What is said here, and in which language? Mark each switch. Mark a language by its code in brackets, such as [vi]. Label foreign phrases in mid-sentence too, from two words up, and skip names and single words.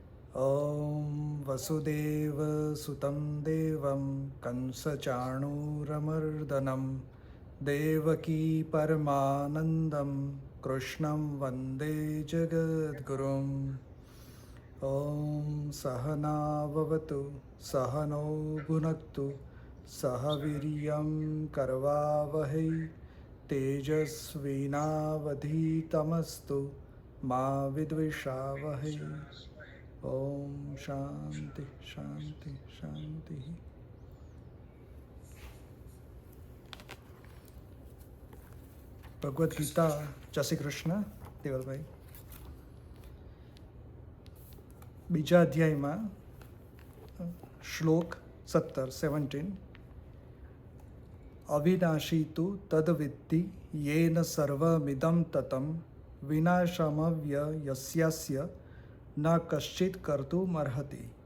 [sa] ॐ वसुदेवसुतं देवं कंसचाणूरमर्दनं देवकी परमानन्दं कृष्णं वन्दे जगद्गुरुम् ॐ सहनाववतु सहनौ भुनक्तु सह वीर्यं करवावहै तेजस्विनावधीतमस्तु मा विद्विषावहै। ओम शांति शांति शांति। [gu] ભગવદ્ ગીતા. જય શ્રી કૃષ્ણ દેવલભાઈ. બીજા અધ્યાયમાં શ્લોક 17 [sa] અવિનાશી તુ તદ્વિદ્ધિ યેન સર્વમિદં તતં વિનાશમવ્યયસ્યાસ્ય ન કશ્ચિત કર્તુમ અર્હતિ.